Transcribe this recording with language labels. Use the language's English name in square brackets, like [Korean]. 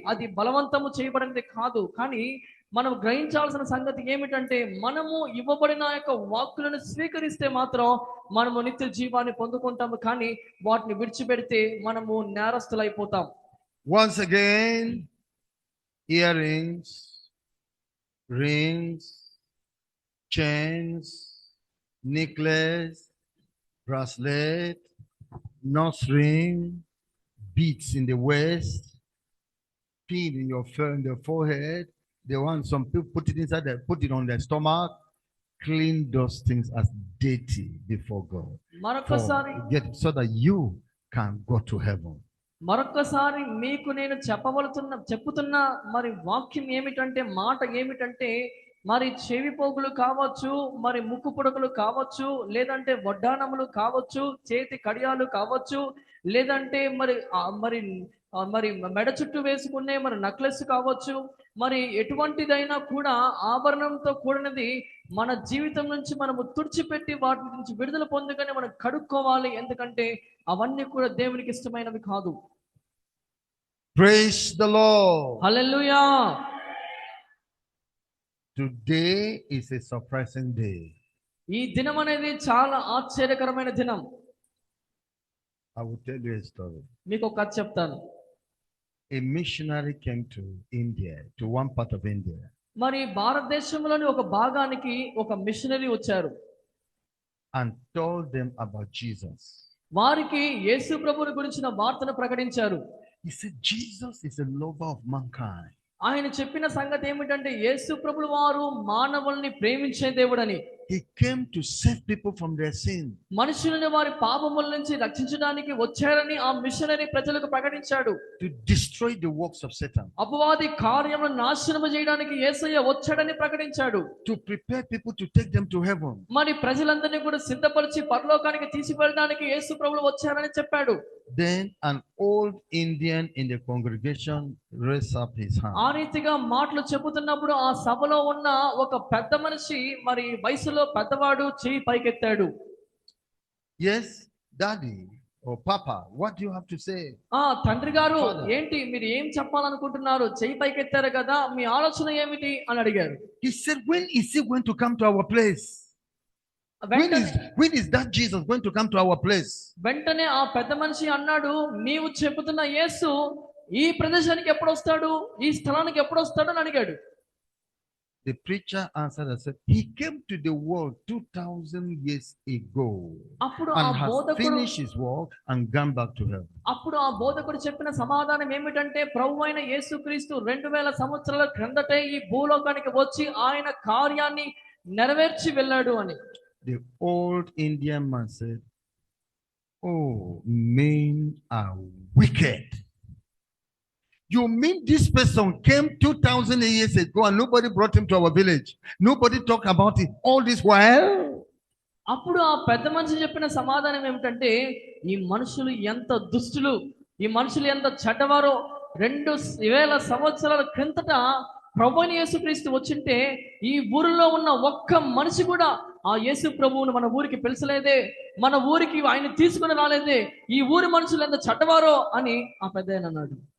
[Telugu] అది బలవంతము చేయబడినది కాదు. కానీ మనం గ్రహించాల్సిన సంగతి ఏమిటంటే, మనము ఇవ్వబడిన యొక్క వాక్కులను స్వీకరిస్తే మాత్రం మనము నిత్య జీవాన్ని పొందుకుంటాము. కానీ వాటిని విడిచిపెడితే మనము నేరస్తులైపోతాం. [English] Once again, earrings, rings, chains, necklace, bracelet, nose ring, beads in the waist, pin in the forehead. They want some people put it inside, put it on their stomach. Clean those things as dirty before God. [Telugu] మరొకసారి [English] So that you can go to heaven. [Telugu] మరొకసారి మీకు నేను చెప్పుతున్న మరి వాక్యం ఏమిటంటే, మాట ఏమిటంటే, మరి చెవి పోగులు కావచ్చు, మరి ముక్కు పుడకలు కావచ్చు, లేదంటే వడ్డానములు కావచ్చు, చేతి కడియాలు కావచ్చు, లేదంటే మరి మరి మరి మెడ చుట్టూ వేసుకునే మరి నక్లెస్ కావచ్చు, మరి ఎటువంటిదైనా కూడా ఆభరణంతో కూడినది మన జీవితం నుంచి మనము తుడిచిపెట్టి వాటి నుంచి విడుదల పొందుకొని మనం కడుక్కోవాలి. ఎందుకంటే అవన్నీ కూడా దేవునికి ఇష్టమైనవి కాదు. [English] Praise the Lord. [Telugu] Hallelujah. [English] Today is a surprising day. [Telugu] ఈ దినం అనేది చాలా ఆశ్చర్యకరమైన దినం. [English] I will tell you a story. [Telugu] మీకు ఒక కథ చెప్తాను. [English] A missionary came to India, to one part of India. [Telugu] మరి భారతదేశంలోని ఒక భాగానికి ఒక మిషనరీ వచ్చారు. [English] And told them about Jesus. [Telugu] వారికి యేసు ప్రభువుని గురించిన వార్తను ప్రకటించారు. [English] He said, Jesus is a lover of mankind. [Telugu] ఆయన చెప్పిన సంగతి ఏమిటంటే, యేసు ప్రభువు వారు మానవుల్ని ప్రేమించే దేవుడని. [English] He came to save people from their sin. [Telugu] మనుషులను వారి పాపముల నుంచి రక్షించడానికి వచ్చారని ఆ మిషనరీ ప్రజలకు ప్రకటించాడు. [English] To destroy the works of Satan. [Telugu] అపవాది కార్యములను నాశనము చేయడానికి యేసయ్య వచ్చాడని ప్రకటించాడు. [English] To prepare people to take them to heaven. [Telugu] మరి ప్రజలందరినీ కూడా సిద్ధపరిచి పరలోకానికి తీసుకెళ్ళడానికి యేసు ప్రభువు వచ్చారని చెప్పాడు. [English] Then an old Indian in the congregation raised up his hand. [Telugu] ఆ రీతిగా మాటలు చెబుతున్నప్పుడు ఆ సభలో ఉన్న ఒక పెద్ద మనిషి, మరి వయసులో పెద్దవాడు, చెయ్యి పైకెత్తాడు. [English] Yes, daddy or papa, what do you have to say? [Telugu] తండ్రి గారు, ఏంటి మీరు ఏం చెప్పాలనుకుంటున్నారు? చెయ్యి పైకెత్తారు కదా, మీ ఆలోచన ఏమిటి అని అడిగారు. [English] He said, when is he going to come to our place? When is that Jesus going to come to our place? [Telugu] వెంటనే ఆ పెద్ద మనిషి అన్నాడు, నీవు చెబుతున్న యేసు ఈ ప్రదేశానికి ఎప్పుడు వస్తాడు, ఈ స్థలానికి ఎప్పుడు వస్తాడు అని అడిగాడు. [English] The preacher answered and said, he came to the world 2000 years ago and has finished his work and gone back to heaven. [Telugu] అప్పుడు ఆ బోధకుడు చెప్పిన సమాధానం ఏమిటంటే, ప్రభువైన యేసుక్రీస్తు 2000 సంవత్సరాల క్రిందటే ఈ భూలోకానికి వచ్చి ఆయన కార్యాన్ని నెరవేర్చి వెళ్ళాడు అని. [English] The old Indian man said, oh, men are wicked. You mean this person came 2000 years ago and nobody brought him to our village? Nobody talked about it all this while? [Telugu] అప్పుడు ఆ పెద్ద మనిషి చెప్పిన సమాధానం ఏమిటంటే, ఈ మనుషులు ఎంత దుష్టులు, ఈ మనుషులు ఎంత చెడ్డవారో 2000 సంవత్సరాల క్రిందట ప్రభువైన యేసుక్రీస్తు వచ్చింటే ఈ ఊరిలో ఉన్న ఒక్క మనిషి కూడా ఆ యేసు ప్రభువును మన ఊరికి పిలిచలేదే, మన ఊరికి ఆయన తీసుకుని రాలేదే, ఈ ఊరి మనుషులు ఎంత చెడ్డవారో అని ఆ పెద్దాయన అన్నాడు.